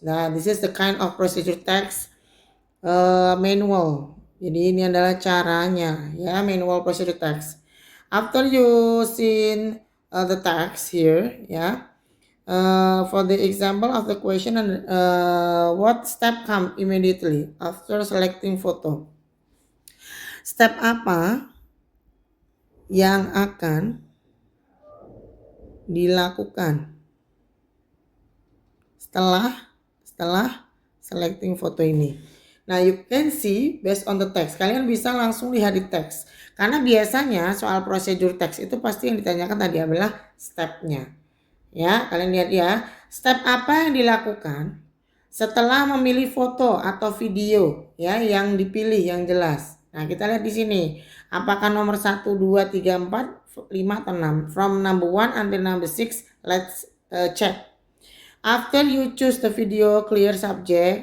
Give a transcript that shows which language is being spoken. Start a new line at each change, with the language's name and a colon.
English: Nah, this is the kind of procedure text manual.
Indonesian: Jadi ini adalah caranya ya, manual procedure text.
English: After you seen the text here ya, for the example of the question and what step come immediately after selecting photo.
Indonesian: Step apa yang akan dilakukan setelah selecting foto ini? Nah,
English: you can see based on the text.
Indonesian: Kalian bisa langsung lihat di teks. Karena biasanya soal prosedur teks itu pasti yang ditanyakan tadi adalah stepnya. Ya, kalian lihat ya. Step apa yang dilakukan setelah memilih foto atau video ya yang dipilih yang jelas. Nah, kita lihat di sini. Apakah nomor 1, 2, 3, 4, 5 atau 6?
English: From number 1 until number 6, let's check. After you choose the video clear subject.